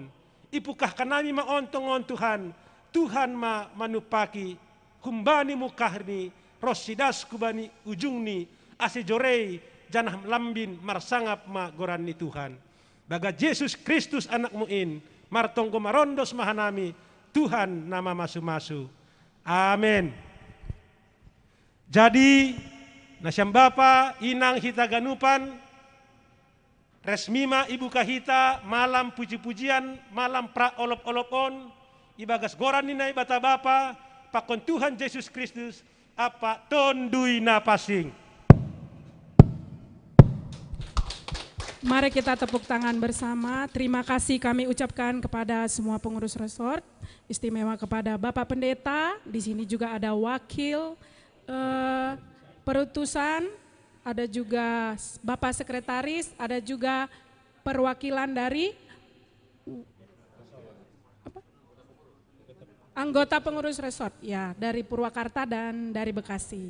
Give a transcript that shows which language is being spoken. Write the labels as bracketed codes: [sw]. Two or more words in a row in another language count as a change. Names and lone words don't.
[bts] Ipukah kanami maontong-on Tuhan, Tuhan ma manupaki, humbani mukahni, rosidas kubani ujungni, ase jorei, janah lambin marsangap ma goranni Tuhan. Baga Yesus Kristus anakmu in, martonggo marondos mahanami, Tuhan nama masu-masu. Amin. Jadi, nasyam Bapa, inang hita ganupan, resmima ibu kahita malam puji-pujian malam pra olop-olopon ibagas goran ninai bata bapa pakon Tuhan Yesus Kristus apa tondui napasing. [id] Mari kita tepuk tangan bersama. Terima kasih kami ucapkan kepada semua pengurus resort, istimewa kepada Bapak Pendeta. Di sini juga ada wakil perutusan, ada juga Bapak Sekretaris, ada juga perwakilan dari anggota pengurus resort, ya, dari Purwakarta dan dari Bekasi.